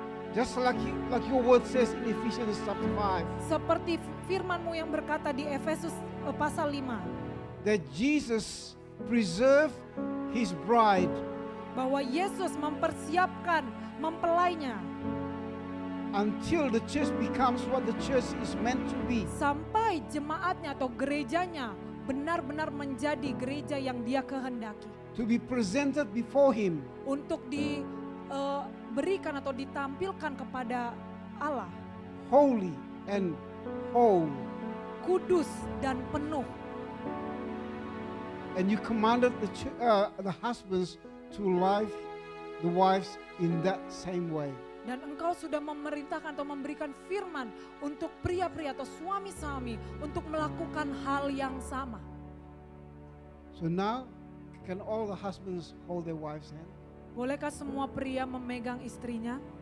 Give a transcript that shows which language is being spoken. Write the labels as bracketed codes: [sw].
[en] Just like your word says in Ephesians chapter 5, [id] Seperti firman-Mu yang berkata di Efesus pasal 5, [en] that Jesus preserved his bride [id] bahwa Yesus mempersiapkan mempelainya [en] until the church becomes what the church is meant to be. [id] sampai jemaatnya atau gerejanya benar-benar menjadi gereja yang Dia kehendaki, [en] To be presented before him [id] untuk diberikan atau ditampilkan kepada Allah, [en] holy and whole. [id] kudus dan penuh. [en] And you commanded the husbands to love the wives in that same way. [id] Dan Engkau sudah memerintahkan atau memberikan firman untuk pria-pria atau suami-suami untuk melakukan hal yang sama. [en] So now, can all the husbands hold their wives' hand? [id] Bolehkah semua pria memegang istrinya?